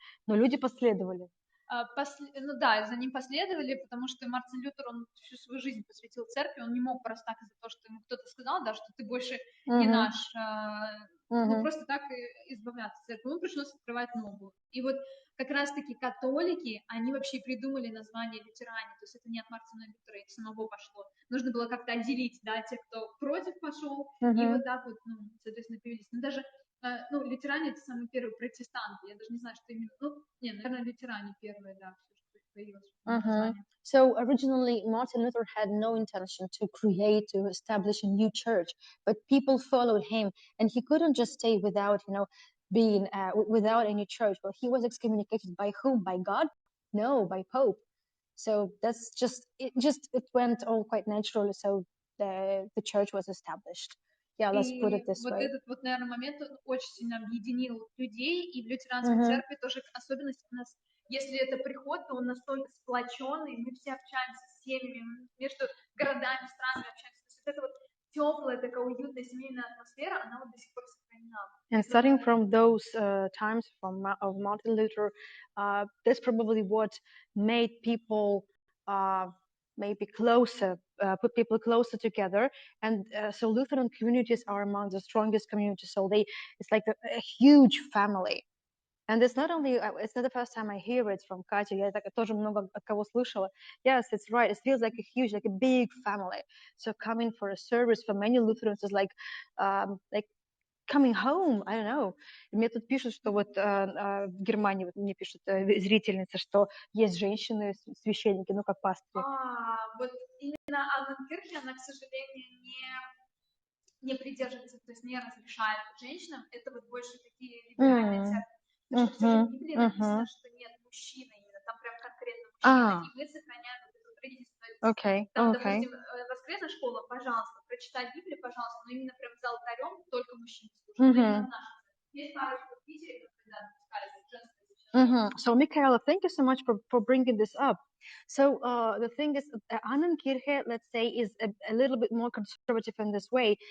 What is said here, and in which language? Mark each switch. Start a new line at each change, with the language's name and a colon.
Russian: Но люди последовали. Ну да, за ним последовали, потому что Мартин Лютер, он всю свою жизнь посвятил церкви, он не мог просто так из-за того, что ему кто-то сказал, да, что ты больше не наш, ну просто так избавляться от церкви. Ему пришлось открывать новую. И вот как раз-таки католики, они вообще придумали название лютеране, то есть это не от Мартина Лютера, это самого пошло. Нужно было как-то отделить, да, тех, кто против пошел, и вот так вот, ну, соответственно, появились. Но даже ну, лютеране — это самые первые протестанты. Я даже не знаю, что именно. Ну, не, наверное, лютеране первые, да, все, что появилось название.
English: So originally, Martin Luther had no intention to establish a new church, but people followed him, and he couldn't just stay without, being without any church. Well, he was excommunicated by whom? By God? No, by Pope. So that's it went all quite naturally. So the church was established. Yeah, let's put it this
Russian: вот
English: way.
Russian: этот вот, наверное, момент очень сильно объединил людей, и в лютеранской церкви тоже особенность у нас, если это приход, то он настолько сплоченный, мы все общаемся с семьями, между городами, странами общаемся. То есть вот эта вот теплая, такая уютная семейная атмосфера, она вот до сих пор сохранена.
English: And starting from those times of Martin Luther, that's probably what made people maybe closer, put people closer together. And so Lutheran communities are among the strongest communities. So it's like a huge family. And it's not the first time I hear it from Katya.
Russian: Я тоже много от кого слышала.
English: Yes, it's right. It feels like a big family. So coming for a service for many Lutherans is like coming home, I don't know.
Russian: Мне тут пишут, что вот в Германии, вот мне пишут зрительницы, что есть женщины, священники, ну как пастыри. Вот именно Анненкирche, она, к сожалению, не придерживается, то есть не разрешает женщинам, это вот больше такие либеральные церкви. Потому что все в Библии написано, что нет мужчины именно, там прям конкретно мужчина, и мы сохраняем вот эту традицию. Там, допустим, воскресная школа, пожалуйста, прочитай Библию, пожалуйста, но именно прям за алтарем только мужчины служат. Но именно в нашей церкви. Есть парочку в Питере, когда допускали женское
English: So, Michaela, thank you so much for bringing this up. So, the thing is, Annenkirche, let's say, is a little bit more conservative in this way.